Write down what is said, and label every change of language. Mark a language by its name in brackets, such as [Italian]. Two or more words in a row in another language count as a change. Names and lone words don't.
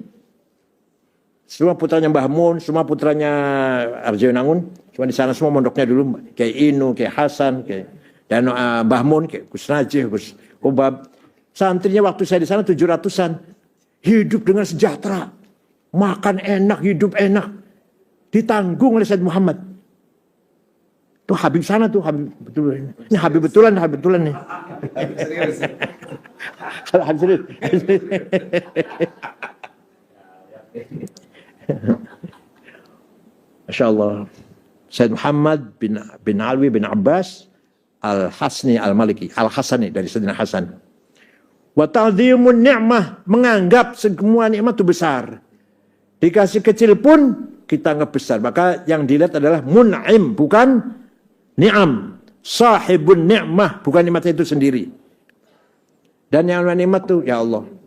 [Indonesian] Semua putranya Mbah Mun, semua putranya Arjo Nangun. Cuma di sana semua mondoknya dulu. Kayak Inu, kayak Hasan, kayak dan Mbah Mun, kayak Gus Najih, Gus Kubab. Santrinya waktu saya di sana 700-an. Hidup dengan sejahtera. Makan enak, hidup enak. Ditanggung oleh Said Muhammad. Tuh Habib sana tuh, Habib betulan. Ini Habib betulan nih. Habib serius. [Arabic] ما شاء الله. [Indonesian] Said Muhammad bin Alwi bin Abbas Al-Hasni Al-Maliki. Al-Hasani dari Sayyidina Hasan. [Arabic] وتعظيم النعمة. [Indonesian] Menganggap semua nikmat itu besar. Dikasih kecil pun kita anggap besar. Maka yang dilihat adalah mun'im, bukan ni'am. [Arabic] صاحب النعمة, [Indonesian] bukan nikmatnya itu sendiri. Dan yang nikmat itu, [Arabic] يا الله.